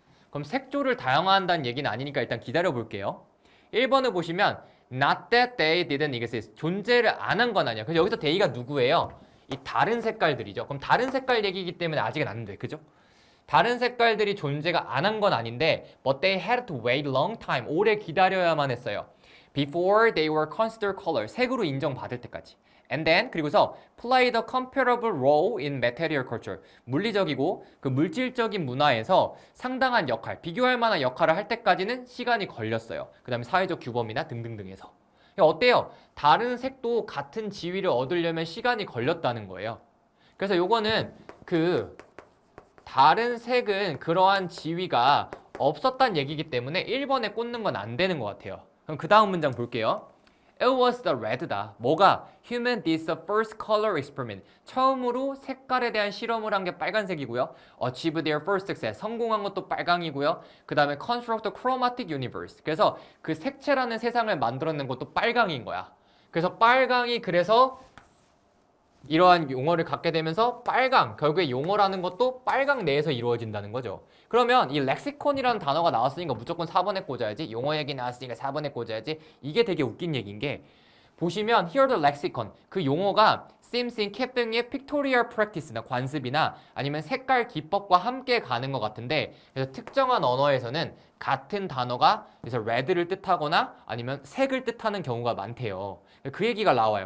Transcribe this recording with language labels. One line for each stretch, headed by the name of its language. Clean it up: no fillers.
Korean: 그럼 색조를 다양화한다는 얘기는 아니니까 일단 기다려 볼게요. 1번을 보시면
English: not that they didn't exist.
Korean: 존재를 안 한 건 아니야. 그래서 여기서 they가 누구예요? 이 다른 색깔들이죠. 그럼 다른 색깔 얘기이기 때문에 아직은 안 돼. 그죠? 다른 색깔들이 존재가 안 한 건 아닌데
English: but they had to wait long time.
Korean: 오래 기다려야만 했어요.
English: Before they were considered color.
Korean: 색으로 인정받을 때까지.
English: And then
Korean: 그리고서
English: play the comparable role in material culture.
Korean: 물리적이고 그 물질적인 문화에서 상당한 역할, 비교할 만한 역할을 할 때까지는 시간이 걸렸어요. 그 다음에 사회적 규범이나 등등등에서. 어때요? 다른 색도 같은 지위를 얻으려면 시간이 걸렸다는 거예요. 그래서 요거는 그 다른 색은 그러한 지위가 없었다는 얘기이기 때문에 1번에 꽂는 건 안 되는 것 같아요. 그럼 그 다음 문장 볼게요.
English: It was the red다.
Korean: 뭐가?
English: Human did the first color experiment.
Korean: 처음으로 색깔에 대한 실험을 한 게 빨간색이고요.
English: Achieve their first success.
Korean: 성공한 것도 빨강이고요. 그 다음에
English: construct a chromatic universe.
Korean: 그래서 그 색채라는 세상을 만들어낸 것도 빨강인 거야. 그래서 빨강이 그래서 이러한 용어를 갖게 되면서 빨강, 결국에 용어라는 것도 빨강 내에서 이루어진다는 거죠. 그러면 이 렉시콘이라는 단어가 나왔으니까 무조건 4번에 꽂아야지. 용어 얘기 나왔으니까 4번에 꽂아야지. 이게 되게 웃긴 얘기인 게 보시면
English: here the lexicon
Korean: 그 용어가
English: seems in keeping
Korean: 의
English: pictorial practice
Korean: 나 관습이나 아니면 색깔 기법과 함께 가는 것 같은데 그래서 특정한 언어에서는 같은 단어가 그래서 red를 뜻하거나 아니면 색을 뜻하는 경우가 많대요. 그 얘기가 나와요.